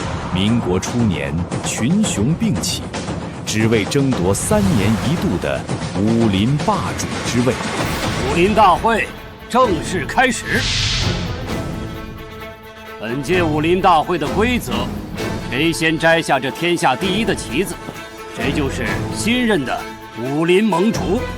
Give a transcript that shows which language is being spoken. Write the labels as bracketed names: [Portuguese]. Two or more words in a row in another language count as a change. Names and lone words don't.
[Chinese] 民國初年，群雄并起，只為爭奪3年1度的武林霸主之位。武林大會正式開始。本屆武林大會的規則，誰先摘下這天下第一的旗子，誰就是新任的武林盟主。